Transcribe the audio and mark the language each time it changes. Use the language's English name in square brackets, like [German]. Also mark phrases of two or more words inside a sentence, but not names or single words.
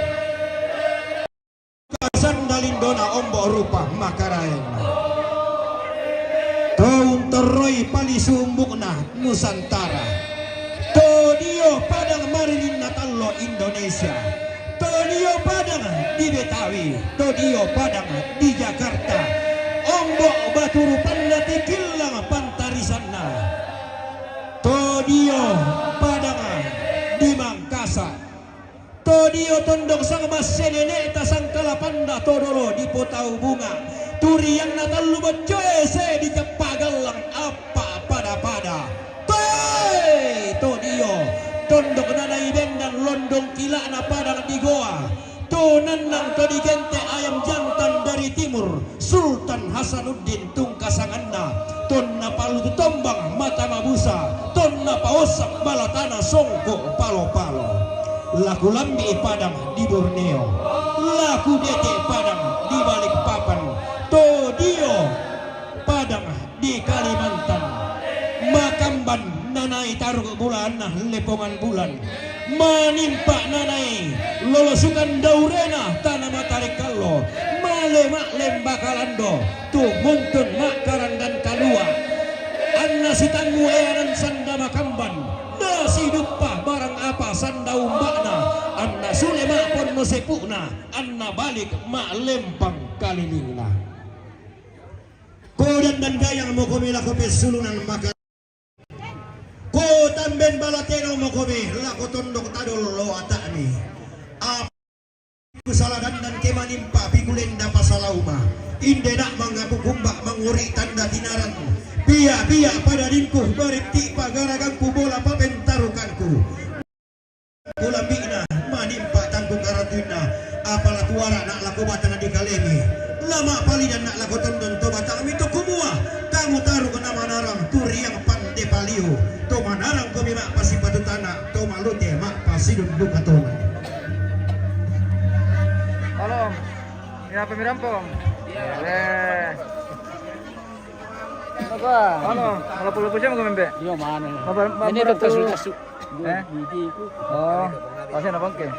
[Toraja-Sa'dan] sandalindona ombo rupa makaraeng taun teroi pali sumbukna Nusantara to dio padang marilin natallo Indonesia to dio padang di Betawi to dio padang di Jakarta ombo baturu pandati kilang pantarisanna to dio padang di Mangkasa to dio tondok sang masenene tasang kalapanda todoro di potau bunga turi yang natallu bocoe se di Cepagalang apa pada to dio tondok nanai bendan londong kila na padang di goa to nanang to di gente [Indonesian] ayam jantan dari timur [Toraja-Sa'dan] Sultan Hasanuddin tungkasanganna tonna palu tombang mata mabusa tonna paosak balatana songko palo-palo laku lambi padang di Borneo laku dete padang di Balikpapan to dio padang di Kalimantan Makamban nanai taruh bulan nah lepongan bulan manimpa nanai lolosukan daurena tanah matarik kallo male mak lembakalando tu muntun makaran dan kalua anna sitangu eanan sanda Makamban nasi dupa barang apa sanda umbakna anna sule mak ponno sepukna anna balik mak lempang kalilingna kodan dan gayang mo kumi lako pesulunan maka ko tamben balateno mo kumi lako tondok tadol lo atani kusaladan dan kemanimpa pigulenda pasalauma inde nak mangapu kumbak manguri tanda dinaran pia pada dinku berikti pagaragangku bola papentarukanku bola bina manimpa tangku karatuna apalah tuara nak laku batang di kalemi lama pali dan nak laku tondon to batang itu kumua kamu taruh ke nama narang turi yang pandai te palio to manarang ko mi mak pasi patutana to malute mak pasi duduk atona. [Indonesian] Halo. Ya pemirampong. Apa? Halo, kalau perlu siapa kau membe? Iya mana? Ini dokter sudah su. Oh, pasien apa ke?